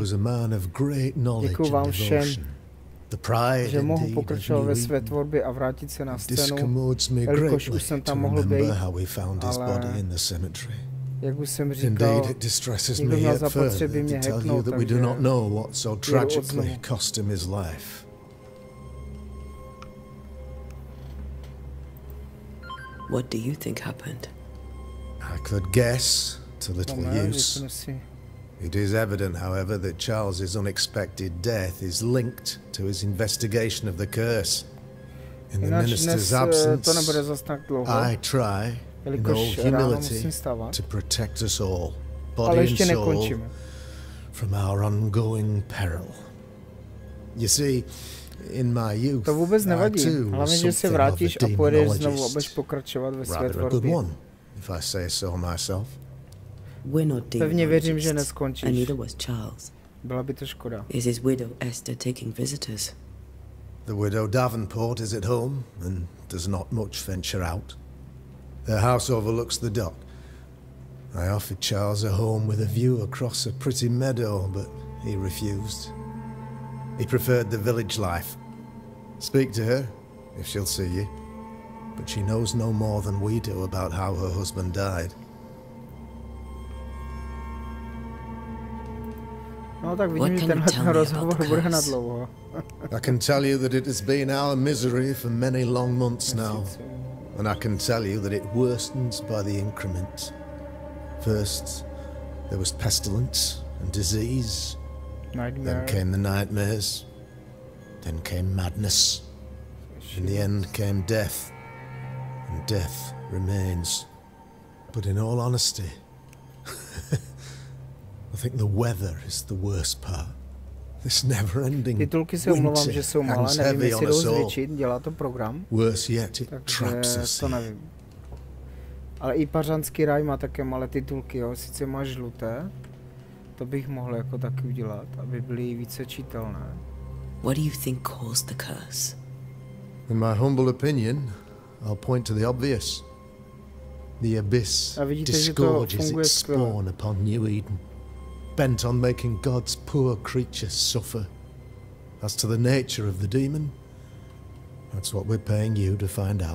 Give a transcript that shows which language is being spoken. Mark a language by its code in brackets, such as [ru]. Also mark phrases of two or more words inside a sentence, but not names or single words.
[cs] Děkuji vám všem, že mohu pokračovat ve své tvorbě a vrátit se na scénu, jelikož už jsem tam mohl být, ale jak už jsem říkal, někdo měl zapotřebí mě hacknout, takže jedu od znovu. [en] What do you think happened? I could guess, to little use. It is evident, however, that Charles's unexpected death is linked to his investigation of the curse. In the minister's absence, I try, in all humility, to protect us all, body and soul, from our ongoing peril. You see, in my youth, [cs] to vůbec nevadí, hlavně, že se vrátíš a pojedeš znovu, abys pokračovat ve své tvorbě. [en] If I say so myself. [cs] Pevně věřím, že neskončíš. [en] And neither was Charles. [cs] Byla by to škoda. [en] Is his widow Esther taking visitors? The widow Davenport is at home and does not much venture out. Their house overlooks the dock. I offered Charles a home with a view across a pretty meadow, but he refused. He preferred the village life. Speak to her, if she'll see you. But she knows no more than we do about how her husband died. [cs] No tak vidím, že tenhle rozhovor bude na dlouho. [en] I can tell you that it has been our misery for many long months now. And I can tell you that it worstens by the increment. First, there was pestilence and disease. Then came the nightmares. Then came madness. In the end came death. And death remains. But in all honesty, I think the weather is the worst part. This never-ending [cs] titulky se omlouvám, že jsou malé, nevím, jestli jdou zvětšit, dělá to program. [en] Worse yet, it traps us. [cs] To nevím. Ale i Pařanský ráj má také malé titulky, jo. Sice má žluté, to bych mohl jako taky udělat, aby byly více čitelné. [en] What do you think caused the curse? In my humble opinion, I'll point to the obvious. The abyss disgorges its spawn upon New Eden, bent on making God's poor creatures suffer. As to the nature of the demon, that's what we're paying you to find out.